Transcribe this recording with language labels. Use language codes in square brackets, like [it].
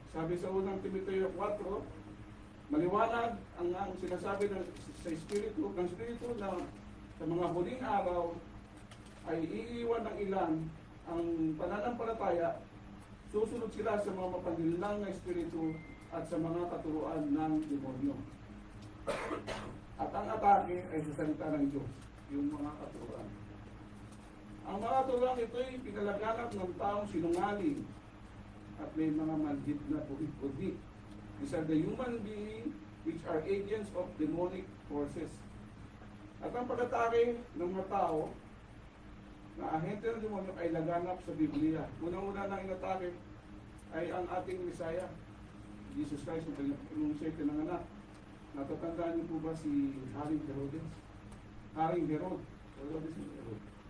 [tl] Sabi sa unang Timoteo 4, maliwanag ang sinasabi sa Espiritu, ng Espiritu na sa mga huling araw ay iiwan ng ilan ang pananampalataya, susunod sila sa mga mapanlinlang na Espiritu at sa mga katuruan ng demonyo. At ang atake ay sa salita ng Diyos, yung mga katuruan. Ang mga katuruan ito ay pinalaganap ng taong sinungaling at may mga manhid na puhit-puhit. [en] These are the human beings which are agents of demonic forces. [tl] At ang pag-atake ng mga tao na ahente ng demonyo ay laganap sa Biblia. Unang-una nang inatake ay ang ating Messiah, Jesus Christ, nung siya pinanganak. Natatandaan niyo po ba si Haring Herodes? Haring Herod. Herodes ni Herod.